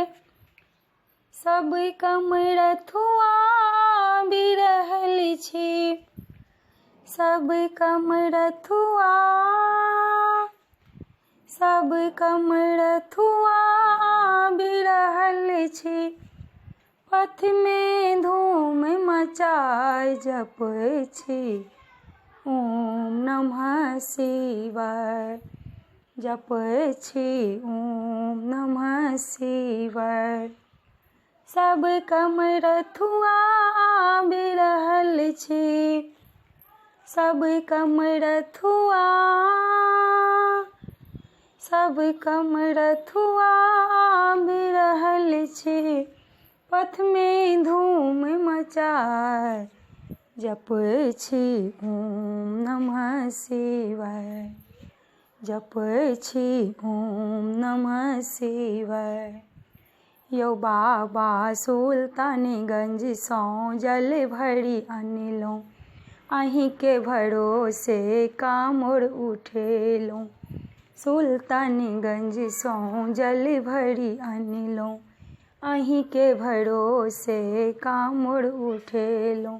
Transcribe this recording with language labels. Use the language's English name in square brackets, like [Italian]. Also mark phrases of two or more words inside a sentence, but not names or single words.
[Maithili] सब कमरथुआ बिरहल छी, सब कमरथुआ, सब कमरथुआ बिरहल छी, पथ में धूम मचाय जपै छी, [Sanskrit] ओम नमः शिवाय [Maithili] जपै छी, [Sanskrit] ओम नमः शिवाय। [Maithili] सब कमरथुआ बिरहल छी, सब कमरथुआ, सब कमरथुआ बिरहल छी, पथ में धूम मचाय जपै छी, [Sanskrit] ओम नमः शिवाय [Maithili] जपै छी, [Sanskrit] ओम नमः शिवाय। [Maithili] यौ बाबा सुल्तानगंज सँ जल भरि अनलहुँ, अहींके भरोसे काँवर उठेलहुँ। सुल्तानगंज सँ जल भरि अनलहुँ, अहींके भरोसे काँवर उठेलहुँ।